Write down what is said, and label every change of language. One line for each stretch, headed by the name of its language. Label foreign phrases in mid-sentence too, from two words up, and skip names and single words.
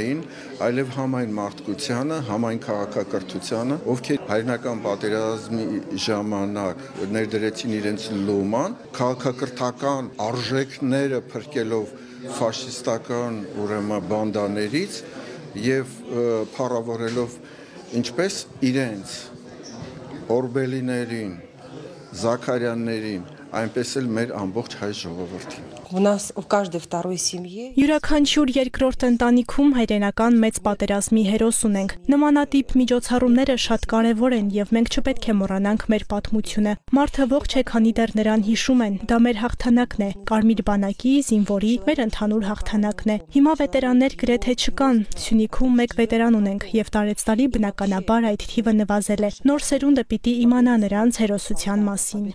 Armenian: էին, այլև համայն մարդկությանը, համայն քաղաքակրթությանը, ովքեր հայրենական պատերազմի ժամանակ ներդրեցին իրենց լոման, քաղաքակրթական արժեքները փրկելով ֆաշիստական բանդաներից եւ փառավորելով ինչպես իրենց օրբելիներին, Զաքարյաններին, այնպես էլ մեր ամբողջ հայ ժողովրդին։
Russian: У нас в каждой второй семье
Armenian: Յուրաքանչյուր երկրորդ ընտանիքում հայրենական մեծ պատերազմի հերոս ունենք։ Նմանատիպ միջոցառումները շատ կարևոր են եւ մենք չպետք է մոռանանք մեր պատմությունը։ Մարդը ողջ է, քանի դեռ նրան հիշում են։ Դա մեր հաղթանակն է, Կարմիր բանակի, զինվորի, մեր ընդհանուր հաղթանակն է։ Հիմա վետերաններ գրեթե չկան։ Սյունիքում մեկ վետերան ունենք եւ տարեցտարի բնականաբար այդ թիվը նվազել է։ Նոր սերունդը պիտի իմանա նրանց հերոսության մասին։